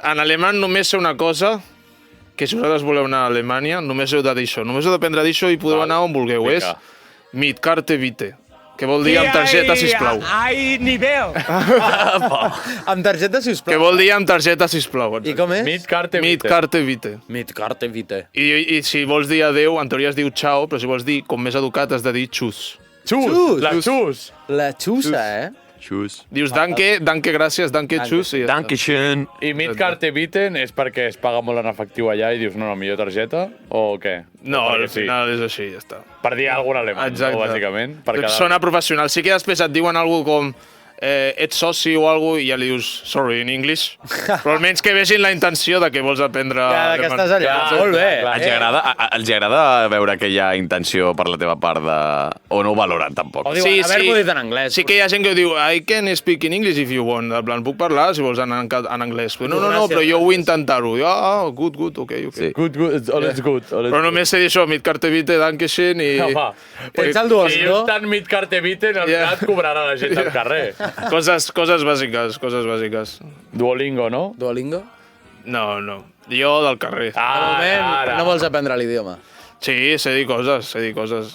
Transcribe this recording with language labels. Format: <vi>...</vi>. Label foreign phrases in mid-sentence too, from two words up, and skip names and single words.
<ca>En alemany només sé una cosa, que si vosaltres voleu anar a Alemanya, només heu de dir això. Només heu d'aprendre a dir això i podeu anar on vulgueu.</ca> <de>És mit Karte Bitte,</de> <ca>que vol dir amb targeta, sisplau. Ai, nivell! Amb targeta, sisplau. Que vol dir amb targeta, sisplau. I com és?</ca> <de>Mit Karte Bitte. Mit Karte Bitte. Mit Karte Bitte.</de> <ca>I si vols dir adeu, en teoria es diu ciao, però si vols dir, com més educat, has de dir txus. Xus! La xus! La xusa, Xus. Dius danke, gràcies,</ca> <de>danke, xus. Danke schön.</de> <ca>I</ca> <de>Mit Karte Bitte</de> <ca>és perquè es paga molt en efectiu allà i dius, no, millor targeta, o què? No, al final és així, ja està. Per dir alguna cosa en alemany, no, bàsicament. Sona professional. Sí que després et diuen alguna com ets soci o alguna cosa i ja li dius</ca> <en>sorry in English.</en> <ca>Però almenys que vegin la intenció de que vols aprendre que estàs allà. Molt bé. Els agrada veure que hi ha intenció per la teva part de... O no ho valoren, tampoc? O diuen, haver-m'ho dit en anglès. Sí que hi ha gent que diu</ca> <en>I can speak in English if you want.</en> <ca>En plan, puc parlar si vols en anglès. No, però jo vull intentar-ho.</ca> <en>Good, ok. Good, all is good.</en> <ca>Però només sé dir això,</ca> <de>mit Karte Bitte, danke schön i...</de> <ca>Tens el Duolingo? Si just tant</ca> <de>mit Karte Bitte,</de> <ca>en realitat cobrarà la gent al carrer. Coses bàsiques. Duolingo, no? Duolingo? No. Jo del carrer. De moment no vols aprendre l'idioma. Sí, sé dir coses.</ca>